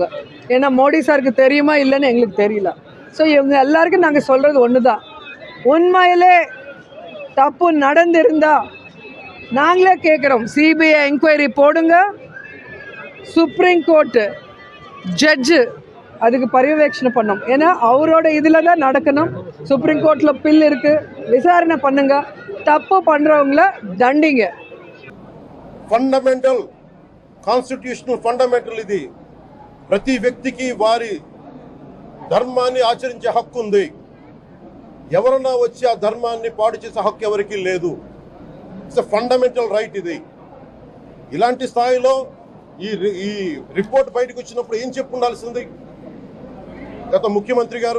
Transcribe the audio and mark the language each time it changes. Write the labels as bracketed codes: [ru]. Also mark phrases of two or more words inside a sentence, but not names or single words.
[ta] ஏன்னா மோடி சாருக்கு தெரியுமா இல்லைன்னு எங்களுக்கு தெரியல. ஸோ இவங்க எல்லாருக்கும் நாங்கள் சொல்கிறது ஒன்று தான், உண்மையிலே தப்பு நடந்திருந்தா நாங்களே கேட்குறோம், சிபிஐ என்கொயரி போடுங்க, [en] Supreme Court judge [ta] அதுக்கு பரிவேட்சணை பண்ணோம். ஏன்னா அவரோட இதில் தான் நடக்கணும். சுப்ரீம் கோர்ட்டில் பில் இருக்குது, விசாரணை பண்ணுங்க, தப்பு பண்ணுறவங்கள தண்டிங்க. [en] fundamental constitutional fundamental [te] ఇది ప్రతి వ్యక్తికి వారి ధర్మాన్ని ఆచరించే హక్కు ఉంది. ఎవరన్నా వచ్చి ఆ ధర్మాన్ని పాడు చేసే హక్కు ఎవరికీ లేదు. [en] It's a fundamental right. [te] ఇది ఇలాంటి స్థాయిలో ఈ రిపోర్ట్ బయటకు వచ్చినప్పుడు ఏం చెప్పుండాల్సింది గత ముఖ్యమంత్రి గారు?